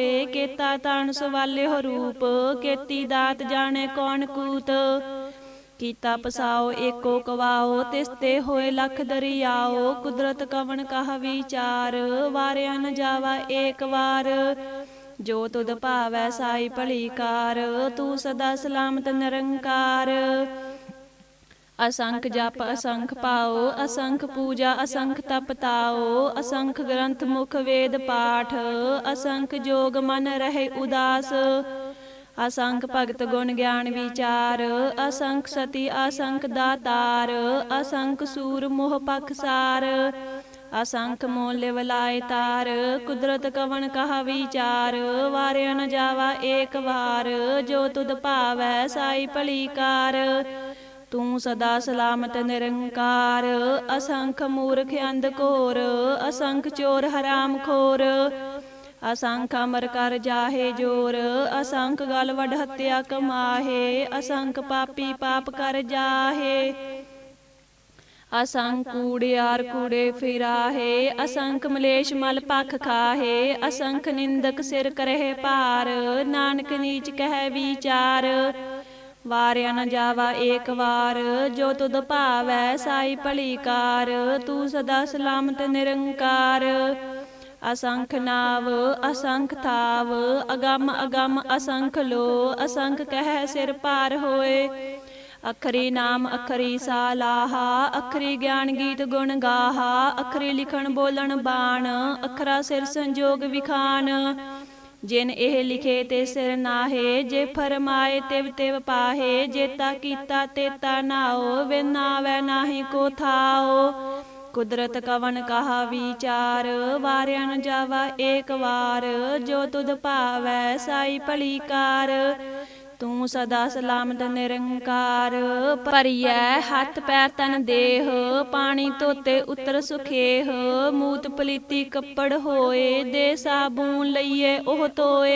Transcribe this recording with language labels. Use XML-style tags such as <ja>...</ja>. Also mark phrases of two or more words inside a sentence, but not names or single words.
<pa>ਕੇਤਾ ਤਾਣ ਸਵਾਲੇ ਹੋ ਰੂਪ, ਕੇਤੀ ਦਾਤ ਜਾਣੇ ਕੌਣ ਕੂਤ। ਕੀਤਾ ਪਸਾਓ ਏਕੋ ਕਵਾਓ, ਤਿਸਤੇ ਹੋਏ ਲਖ ਦਰਿਆਓ। ਕੁਦਰਤ ਕਵਣ ਕਹ ਵਿਚਾਰ, ਵਾਰਿਆ ਨ ਜਾਵਾ ਏਕ ਵਾਰ। ਜੋ ਤੁਧ ਭਾਵੈ ਸਾਈ ਭਲੀ ਕਾਰ, ਤੂ ਸਦਾ ਸਲਾਮਤ ਨਿਰੰਕਾਰ। ਅਸੰਖ ਜਪ ਅਸੰਖ ਪਾਓ, ਅਸੰਖ ਪੂਜਾ ਅਸੰਖ ਤਪ ਤਾਓ। ਅਸੰਖ ਗ੍ਰੰਥ ਮੁਖ ਵੇਦ ਪਾਠ, ਅਸੰਖ ਜੋਗ ਮਨ ਰਹੇ ਉਦਾਸ। ਅਸੰਖ ਭਗਤ ਗੁਣ ਗਿਆਨ ਵਿਚਾਰ, ਅਸੰਖ ਸਤੀ ਅਸੰਖ ਦਾਤਾਰ। ਅਸੰਖ ਸੂਰ ਮੋਹ ਪਖਸਾਰ, ਅਸੰਖ ਮੋਲ ਵਲਾਇ ਤਾਰ। ਕੁਦਰਤ ਕਵਣ ਕਹ ਵਿਚਾਰ, ਵਾਰਿਆ ਨ ਜਾਵਾ ਏਕ ਵਾਰ। ਜੋ ਤੁਧ ਭਾਵੈ ਸਾਈ ਭਲੀ ਕਾਰ, ਤੂ ਸਦਾ ਸਲਾਮਤ ਨਿਰੰਕਾਰ। ਅਸੰਖ ਮੂਰਖ ਅੰਧ ਘੋਰ, ਅਸੰਖ ਚੋਰ ਹਰਾਮ ਖੋਰ। ਅਸੰਖ ਅਮਰ ਕਰ ਜਾਹੇ ਜੋਰ, ਅਸੰਖ ਗਲ ਵਡ ਹੱਤਿਆ ਕਮਾਹੇ। ਅਸੰਖ ਪਾਪੀ ਪਾਪ ਕਰ ਜਾਹੇ, ਅਸੰਖ ਕੂੜਿਆਰ ਕੂੜੇ ਫਿਰਾਹੇ। ਅਸੰਖ ਮਲੇਸ਼ ਮਲ ਪਖ ਖਾਹੇ, ਅਸੰਖ ਨਿੰਦਕ ਸਿਰ ਕਰਹੇ ਪਾਰ। ਨਾਨਕ ਨੀਚ ਕਹ ਵਿਚਾਰ, ਵਾਰਿਆ ਨ ਜਾਵਾ ਏਕ ਵਾਰ। ਜੋ ਤੁਧ ਭਾਵੈ ਸਾਈ ਭਲੀ ਕਾਰ, ਤੂ ਸਦਾ ਸਲਾਮਤ ਨਿਰੰਕਾਰ। ਅਸੰਖ ਨਾਵ ਅਸੰਖ ਥਾਵ, ਅਗੰਮ ਅਗੰਮ ਅਸੰਖ ਲੋ। ਅਸੰਖ ਕਹ ਸਿਰ ਪਾਰ ਹੋਏ, ਅਖਰੀ ਨਾਮ ਅਖਰੀ ਸਾਲਾਹਾ। ਅਖਰੀ ਗਿਆਨ ਗੀਤ ਗੁਣ ਗਾਹਾ, ਅਖਰੀ ਲਿਖਣ ਬੋਲਣ ਬਾਣ। ਅਖਰਾ ਸਿਰ ਸੰਜੋਗ ਵਿਖਾਣ, ਜਿਨ ਏਹ ਲਿਖੇ ਤੇ ਸਿਰ ਨਾਹੇ। ਜੇ ਫੁਰਮਾਏ ਤਿਵ ਤਿਵ ਪਾਹੇ, ਜੇਤਾ ਕੀਤਾ ਤੇਤਾ ਨਾਓ। ਬਿਨ ਨਾਵੈ ਨਾਹਿ ਕੋ ਥਾਓ, ਕੁਦਰਤ ਕਵਣ ਕਹਾ ਵਿਚਾਰ। ਵਾਰਿਆ ਨ ਜਾਵਾ ਏਕ ਵਾਰ, ਜੋ ਤੁਧ ਭਾਵੈ ਸਾਈ ਭਲੀ ਕਾਰ। ਤੂ ਸਦਾ ਸਲਾਮਤ ਨਿਰੰਕਾਰ। ਭਰੀਐ ਹਥ ਪੈਰ ਤਨ ਦੇਹ, ਪਾਣੀ ਧੋਤੇ ਉਤਰ ਸੁਖੇਹ। ਮੂਤ ਪਲੀਤੀ ਕਪੜ ਹੋਏ, ਦੇ ਸਾਬੂਣ ਲਈਏ ਓਹ ਧੋਏ।</pa>